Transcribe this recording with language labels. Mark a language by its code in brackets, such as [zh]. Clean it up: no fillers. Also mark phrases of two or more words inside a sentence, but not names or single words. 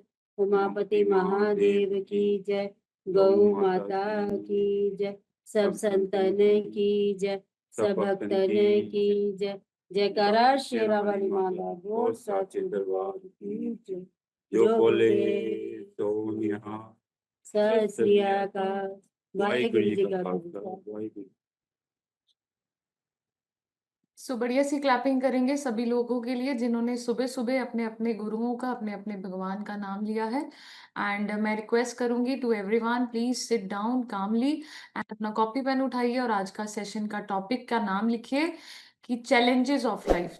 [hi] उमापति महादेव की जय। गौ माता की जय। सब संतन की जय। सब भक्तन की जय। जयकारा शेरा वाली माता बोल साचे दरबार की जय। जो बोले तो यहाँ [pa] ਸਤ ਸ੍ਰੀ ਅਕਾਲ। ਵਾਹਿਗੁਰੂ ਜੀ ਕਾ खालसा खालसा। वाहिगुरु। [hi] सो बढ़िया सी क्लैपिंग करेंगे सभी लोगों के लिए जिन्होंने सुबह सुबह अपने अपने गुरुओं का अपने अपने भगवान का नाम लिया है। एंड मैं रिक्वेस्ट करूंगी [en] to everyone, please sit down calmly and [hi] अपना [en] copy pen [hi] उठाइए और आज का सेशन का टॉपिक का नाम लिखिए कि [en] challenges of life.